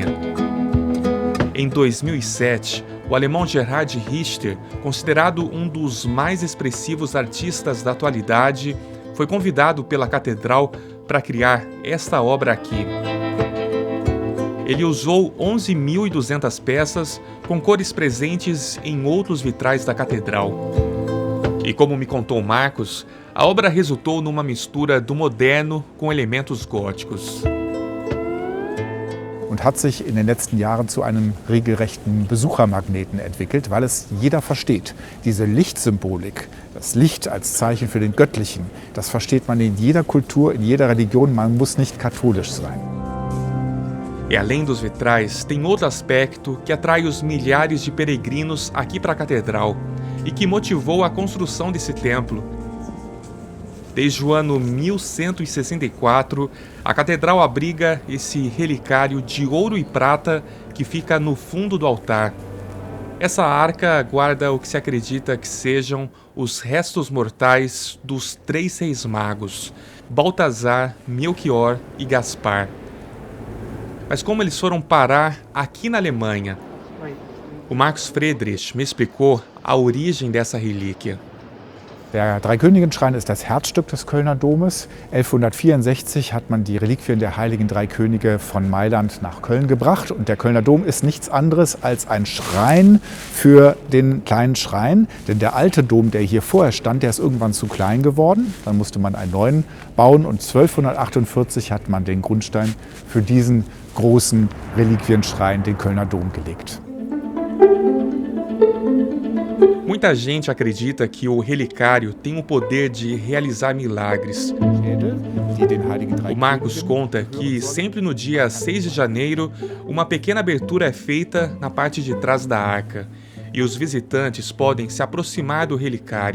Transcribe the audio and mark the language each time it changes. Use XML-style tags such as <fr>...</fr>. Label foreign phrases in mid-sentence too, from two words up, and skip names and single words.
<pt>Em 2007, o alemão Gerhard Richter, considerado um dos mais expressivos artistas da atualidade, foi convidado pela catedral para criar esta obra aqui. Ele usou 11.200 peças com cores presentes em outros vitrais da catedral. E como me contou Marcos, a obra resultou numa mistura do moderno com elementos góticos.</pt> <de>Und hat sich in den letzten Jahren zu einem regelrechten Besuchermagneten entwickelt, weil es jeder versteht. Diese Lichtsymbolik, das Licht als Zeichen für den Göttlichen, das versteht man in jeder Kultur, in jeder Religion, man muss nicht katholisch sein.</de> <pt>E além dos vitrais, tem outro aspecto que atrai os milhares de peregrinos aqui para a catedral e que motivou a construção desse templo. Desde o ano 1164, a catedral abriga esse relicário de ouro e prata que fica no fundo do altar. Essa arca guarda o que se acredita que sejam os restos mortais dos 3 reis magos, Baltazar, Melchior e Gaspar. Mas como eles foram parar aqui na Alemanha? O Marcus Friedrich me explicou a origem dessa relíquia.</pt> <de>Der Dreikönigenschrein ist das Herzstück des Kölner Domes. 1164 hat man die Reliquien der heiligen drei Könige von Mailand nach Köln gebracht. Und der Kölner Dom ist nichts anderes als ein Schrein für den kleinen Schrein. Denn der alte Dom, der hier vorher stand, der ist irgendwann zu klein geworden. Dann musste man einen neuen bauen. Und 1248 hat man den Grundstein für diesen großen Reliquienschrein, den Kölner Dom, gelegt.</de> <pt>Muita gente acredita que o relicário tem o poder de realizar milagres. O Marcos conta que sempre no dia 6 de janeiro, uma pequena abertura é feita na parte de trás da arca e os visitantes podem se aproximar do relicário.</pt>